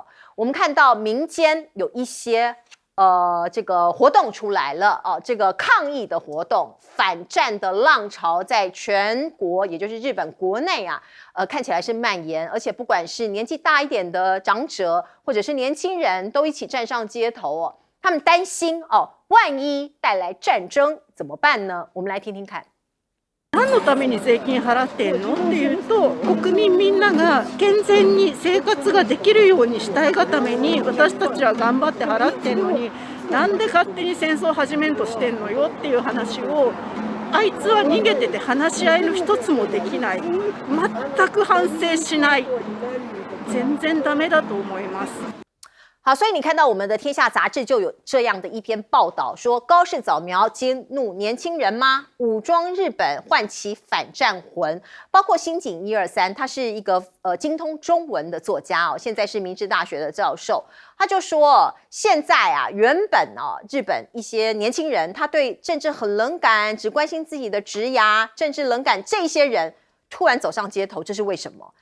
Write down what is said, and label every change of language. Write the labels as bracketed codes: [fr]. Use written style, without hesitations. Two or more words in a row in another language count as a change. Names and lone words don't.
[zh] 我们看到民间有一些这个活动出来了这个抗议的活动，反战的浪潮在全国，也就是日本国内看起来是蔓延，而且不管是年纪大一点的长者，或者是年轻人，都一起站上街头他们担心万一带来战争怎么办呢？我们来听听看。 [ja] 何のために税金払ってんのっていうと、国民みんなが健全に生活ができるようにしたいがために私たちは頑張って払ってんのに、なんで勝手に戦争を始めんとしてんのよっていう話を、あいつは逃げてて話し合いの一つもできない、全く反省しない、全然ダメだと思います。 [zh] 好，所以你看到我们的《天下》杂志就有这样的一篇报道，说高市早苗激怒年轻人吗？武装日本唤起反战魂，包括新井123，他是一个精通中文的作家现在是明治大学的教授，他就说现在原本日本一些年轻人他对政治很冷感，只关心自己的职涯，政治冷感，这些人突然走上街头，这是为什么？